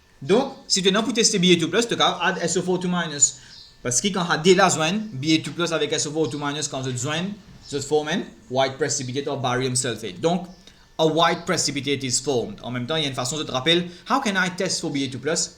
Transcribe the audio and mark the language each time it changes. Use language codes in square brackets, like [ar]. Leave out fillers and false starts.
[fr] Donc, si tu n'as pas testé Ba2+, tu peux add SO4 2-. Parce que quand tu as déjà besoin, Ba2+ avec SO4 2-, quand tu as besoin, tu formes [en] white precipitate of barium sulfate. Donc, a white precipitate is formed. [fr] En même temps, il y a une façon de te rappeler, [en] how can I test for Ba2+?